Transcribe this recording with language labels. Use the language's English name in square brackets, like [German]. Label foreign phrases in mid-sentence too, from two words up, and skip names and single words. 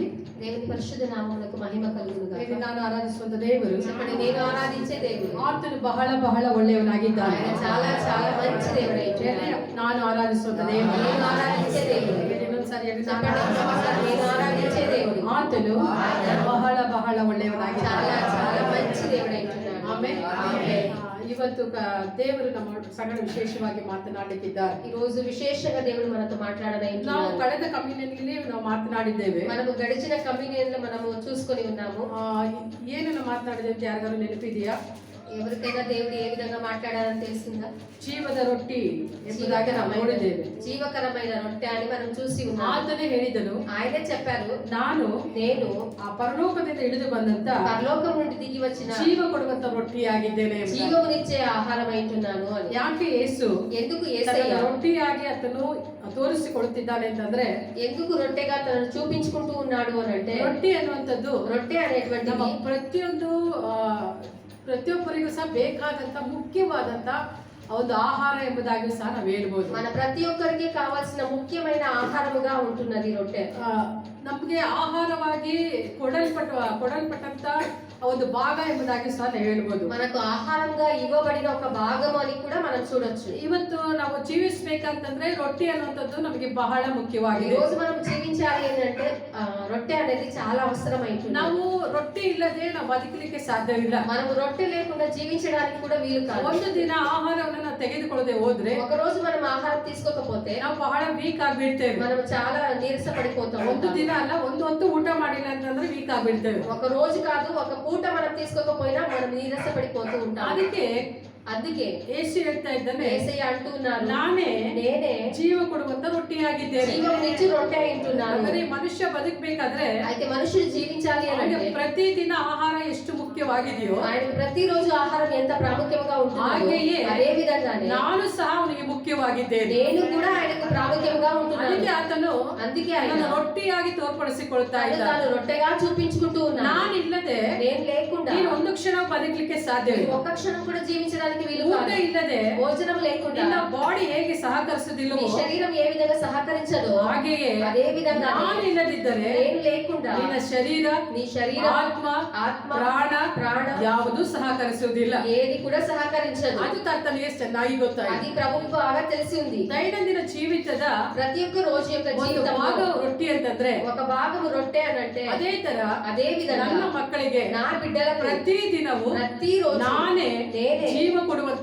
[Telugu] దేవుని పరిశుద్ధ నామమునకు మహిమ కలుగును గాక. [Kannada] ನಾನು ಆರಾಧಿಸುವಂತ ದೇವರು, [Telugu] చెప్పండి, నేను ఆరాధించే దేవుడు [Kannada] ಆತನು ಬಹಳ ಬಹಳ ಒಳ್ಳೆಯವನಾಗಿದ್ದಾನೆ. [Telugu] ఆయన చాలా చాలా మంచి దేవుడైతున్నాడు. [Kannada] ನಾನು ಆರಾಧಿಸುವಂತ ದೇವರು, [Telugu] నేను ఆరాధించే దేవుడు. [Kannada] ಇನ್ನೊಂದ್ಸರಿ [Telugu] చెప్పండి, నేను ఆరాధించే దేవుడు. [Kannada] ಆತನು ಬಹಳ ಬಹಳ ಒಳ್ಳೆಯವನಾಗಿದ್ದಾನೆ. [Telugu] చాలా చాలా మంచి దేవుడైతున్నాడు. [Kannada] ಆಮೆನ್. ಆಮೆನ್. ಇವತ್ತು ದೇವರು ನಮ್ಮ ಸಂಗಡ ವಿಶೇಷವಾಗಿ ಮಾತನಾಡುತ್ತಿದ್ದಾರೆ. [Telugu] ఈ రోజు విశేషంగా దేవుడు మనతో మాట్లాడనైతున్నాడు. [Kannada] ನಾವು ಕಳೆದ ಕಮ್ಯುನಿಟಿಯಲ್ಲಿ ನಾವು ಮಾತನಾಡಿದ್ದೇವೆ. [Telugu] మనము గడిచిన కమ్యూనియన్ లో మనము చూసుకొని ఉన్నాము. [Kannada] ಏನನ್ನು ಮಾತನಾಡಿದೆ ಅಂತ ಯಾರಿಗಾರು ನೆನಪಿದೆಯಾ? [Telugu] ఎవరికైనా దేవుడు ఏ విధంగా మాట్లాడారని తెలిసిందా? [Kannada] ಜೀವದ ರೊಟ್ಟಿ ಎಂಬುದಾಗಿ ನಾವು ನೋಡಿದ್ದೇವೆ. [Telugu] జీవకరమైన రొట్టె అని మనం చూసి ఉన్నాము. [Kannada] ಆತನೇ ಹೇಳಿದನು, [Telugu] ఆయనే చెప్పారు, [Kannada] నేను ಆ ಪರಲೋಕದಿಂದ ಇಳಿದು ಬಂದಂತ [Telugu] పరలోకం నుండి దిగి వచ్చిన [Kannada] ಜೀವ ಕೊಡುವಂತ ರೊಟ್ಟಿಯಾಗಿದ್ದೇನೆ, [Telugu] జీవమునిచ్చే ఆహారం అయితున్నాను అని. [Kannada] ಯಾಕೆ ಯೇಸು [Telugu] ఎందుకు యేసయ్య [Kannada] ರೊಟ್ಟಿಯಾಗಿ ಆತನು ತೋರಿಸಿಕೊಡುತ್ತಿದ್ದಾನೆ ಅಂತಂದ್ರೆ, [Telugu] ఎందుకు రొట్టెగా తనను చూపించుకుంటూ ఉన్నాడు అని అంటే, [Kannada] ರೊಟ್ಟಿ ಅನ್ನುವಂಥದ್ದು [Telugu] రొట్టె అనేటువంటి [Kannada] ಪ್ರತಿಯೊಬ್ಬರಿಗೂ ಸಹ ಬೇಕಾದಂತ ಮುಖ್ಯವಾದಂತ ಒಂದು ಆಹಾರ ಎಂಬುದಾಗಿ ಸಹ ನಾವು ಹೇಳ್ಬೋದು. [Telugu] మన ప్రతి ఒక్కరికి కావాల్సిన ముఖ్యమైన ఆహారముగా ఉంటున్నది రొట్టె. [Kannada] ನಮಗೆ ಆಹಾರವಾಗಿ ಕೊಡಲ್ಪಟ್ಟಂತ ಒಂದು ಭಾಗ ಎಂಬುದಾಗಿ ಸಹ ನಾವು ಹೇಳ್ಬೋದು. [Telugu] మనకు ఆహారంగా ఇవ్వబడిన ఒక భాగం అని కూడా మనం చూడొచ్చు. [Kannada] ಇವತ್ತು ನಾವು ಜೀವಿಸಬೇಕಂತಂದ್ರೆ ರೊಟ್ಟಿ ಅನ್ನುವಂಥದ್ದು ನಮಗೆ ಬಹಳ ಮುಖ್ಯವಾಗಿದೆ. [Telugu] ఈ రోజు మనం జీవించాలి ఏంటంటే రొట్టె అనేది చాలా అవసరమైంది. [Kannada] ನಾವು ರೊಟ್ಟಿ ಇಲ್ಲದೆ ನಾವು ಬದುಕಲಿಕ್ಕೆ ಸಾಧ್ಯವಿಲ್ಲ. [Telugu] మనము రొట్టె లేకుండా జీవించడానికి కూడా వీలు కాదు. [Kannada] ಒಂದು ದಿನ ಆಹಾರವನ್ನು ನಾವು ತೆಗೆದುಕೊಳ್ಳದೆ ಹೋದ್ರೆ, [Telugu] ఒక రోజు మనం ఆహారం తీసుకోకపోతే [Kannada] ನಾವು ಬಹಳ ವೀಕ್ ಆಗಿಬಿಡ್ತೇವೆ. [Telugu] మనం చాలా నీరస పడిపోతాం. [Kannada] ಒಂದು ದಿನ ಅಲ್ಲ, ಒಂದು ಹೊತ್ತು ಊಟ ಮಾಡಿಲ್ಲ ಅಂತಂದ್ರೆ ವೀಕ್ ಆಗಿಬಿಡ್ತೇವೆ. [Telugu] ఒక రోజు కాదు, ఒక పూట మనం తీసుకోకపోయినా మనం నీరస పడిపోతూ ఉంటాం. అందుకే [Kannada] ಯೇಸು ಹೇಳ್ತಾ ಇದ್ದಾನೆ, [Telugu] యేసయ్య అంటూ ఉన్నారు, [Kannada] నేనే ಜೀವ ಕೊಡುವಂತ ರೊಟ್ಟಿಯಾಗಿದ್ದೇನೆ. [Telugu] జీవమునిచ్చి రొట్టె అంటున్నాను. [Kannada] ಅಂದರೆ ಮನುಷ್ಯ ಬದುಕಬೇಕಾದ್ರೆ, [Telugu] అయితే మనుషులు జీవించాలి అంటే [Kannada] ಪ್ರತಿದಿನ ಆಹಾರ ಎಷ್ಟು ಮುಖ್ಯವಾಗಿದೆಯೋ [Telugu] ఆయనకు ప్రతిరోజు ఆహారం ఎంత ప్రాముఖ్యంగా ఉంటుందో [Kannada] ಹಾಗೆಯೇ [Telugu] అదే విధంగానే [Kannada] ನಾನು ಸಹ ಅವನಿಗೆ ಮುಖ್ಯವಾಗಿದ್ದೇನೆ. [Telugu] నేను కూడా ఆయనకు ప్రాముఖ్యంగా ఉంటున్నాను. అందుకే ఆయన [Kannada] ರೊಟ್ಟಿಯಾಗಿ ತೋರ್ಪಡಿಸಿಕೊಳ್ತಾ ಇದ್ದಾನೆ. [Telugu] తాను రొట్టెగా చూపించుకుంటూ ఉన్నాడు. [Kannada] ನಾನಿಲ್ಲದೆ [Telugu] నేను లేకుండా [Kannada] ನೀನು ಒಂದು ಕ್ಷಣ ಬದುಕಲಿಕ್ಕೆ ಸಾಧ್ಯವಿಲ್ಲ. [Telugu] ఒక్క క్షణం కూడా జీవించడానికి వీలు కాదు. [Kannada] ಊಟ ಇಲ್ಲದೆ, [Telugu] భోజనం లేకుండా [Kannada] ನಿನ್ನ ಬಾಡಿ ಹೇಗೆ ಸಹಕರಿಸುವುದಿಲ್ಲವೋ, [Telugu] నీ శరీరం ఏ విధంగా సహకరించదో [Kannada] ಹಾಗೆಯೇ [Telugu] అదే విధంగా [Kannada] ನಾನು ಇಲ್ಲದಿದ್ದರೆ [Telugu] నేను లేకుండా [Kannada] ನಿನ್ನ ಶರೀರ, [Telugu] నీ శరీరం, [Kannada] ಆತ್ಮ, ಪ್ರಾಣ ಯಾವುದು ಸಹಕರಿಸುವುದಿಲ್ಲ. [Telugu] ఏది కూడా సహకరించదు. [Kannada] ಅದು ಕರ್ತನಿಗೆ ಚೆನ್ನಾಗಿ ಗೊತ್ತಾಯಿತು. [Telugu] అది ప్రభువుకు బాగా తెలిసి ఉంది. [Kannada] ದೈನಂದಿನ ಜೀವಿತದ [Telugu] ప్రతి ఒక్క రోజు యొక్క [Kannada] ಒಂದು [Telugu] జీవితంలో [Kannada] ಭಾಗ ರೊಟ್ಟಿ ಅಂತಂದ್ರೆ, [Telugu] ఒక భాగము రొట్టె అని అంటే [Kannada] ಅದೇ ವಿಧಂగా ನನ್ನ ಮಕ್ಕಳಿಗೆ [Telugu] నా బిడ్డలకు [Kannada] ಪ್ರತಿ ದಿನವೂ [Telugu] ప్రతిరోజు [Kannada] ನಾನೇ ಜೀವ ಕೊಡುವಂತ